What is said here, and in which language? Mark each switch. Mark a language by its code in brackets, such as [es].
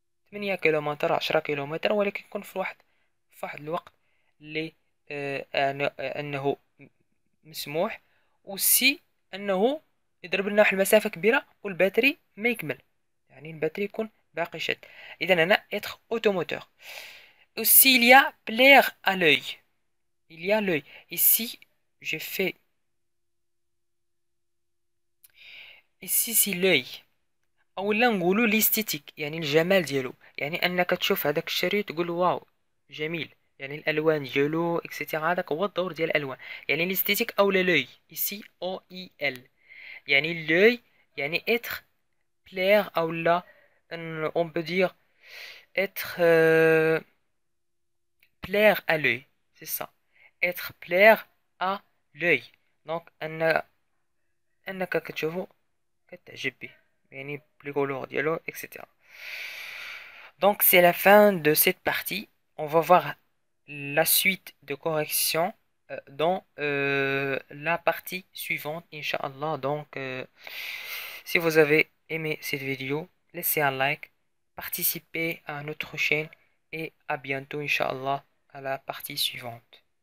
[ar] 8 كيلومتر 10 كيلومتر، ولكن يكون في واحد الوقت اللي انه مسموح، وسي انه يضرب لنا واحد المسافه كبيره والباتري ما يكمل، يعني الباتري يكون باقي شاد. اذا هنا [fr] être automoteur. aussi il y a plaire à l'œil. il y a l'œil ici. [ar] j'ai fait ici c'est l'œil، اولا نقولوا ليستيتيك يعني الجمال ديالو، يعني انك تشوف هذاك الشريط تقول واو جميل، يعني الالوان ديالو اكسيتيرا، هذاك هو الدور ديال الالوان، يعني ليستيتيك او لوي ici او اي ال، يعني لوي يعني اتر بلير او لا [fr] on peut dire être plaire à l'œil. c'est ça être plaire à l'œil. [ar] donc انك كتشوفو كتعجب به، يعني بلي كولور ديالو اكسيتيرا. [fr] Donc c'est la fin de cette partie. On va voir la suite de correction dans la partie suivante, Inch'Allah. Donc si vous avez aimé cette vidéo, laissez un like, participez à notre chaîne et à bientôt, Inch'Allah, à la partie suivante.